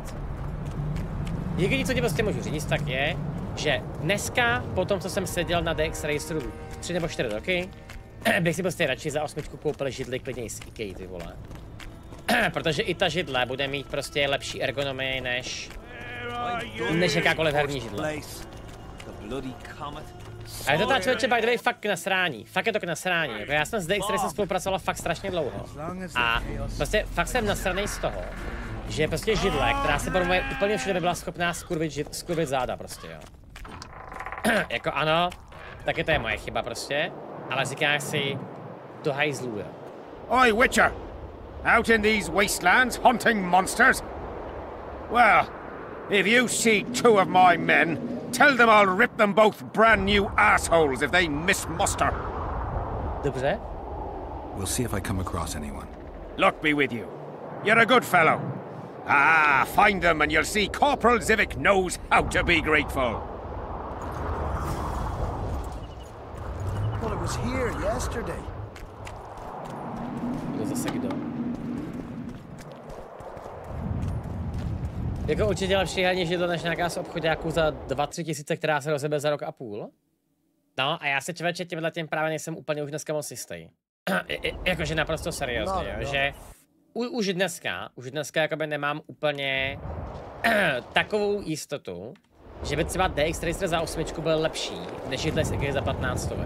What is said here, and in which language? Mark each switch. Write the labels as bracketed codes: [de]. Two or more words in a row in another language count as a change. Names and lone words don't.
[cs] Jediné, co ti prostě můžu říct, tak je, že dneska, po tom, co jsem seděl na DX Raceru 3 nebo 4 roky, bych si prostě radši za 8 koupil židli klidněji z IKEA, ty vole. Protože i ta židle bude mít prostě lepší ergonomii než jakákoliv herní židle. A je to ta člověče [en] by the way [cs] fakt k nasrání. Fakt je to k nasrání. Jako já jsem s DX Racem spolupracoval fakt strašně dlouho. A prostě fakt jsem nasranej z toho, že prostě židle, která se podle mě úplně všude by byla schopná skurvit záda prostě, jo. Jako ano, taky to je moje chyba prostě, ale říkáš si, do hajzlů, jo. [en] Oi, Witcher! Out in these wastelands hunting monsters? Well, if you see two of my men, tell them I'll rip them both brand new assholes if they miss muster. [cs] Dobře. [en] We'll see if I come across anyone. Luck be with you. You're a good fellow. Ah, find them and you'll see Corporal Zivik knows how to be grateful. Well, it was here yesterday. [cs] To zase kdo? Jako určitě lepší herní židle než nějaká z obchodáků za 2-3 tisíce, která se rozjebe za rok a půl. No a já se člověče tímhle tím právě nejsem úplně už dneska moc jistý. Jakože naprosto seriózně, jo, že už dneska jakoby nemám úplně takovou jistotu, že by třeba DX Racer za 8 byl lepší, než židle z IKEA za 15 stovek.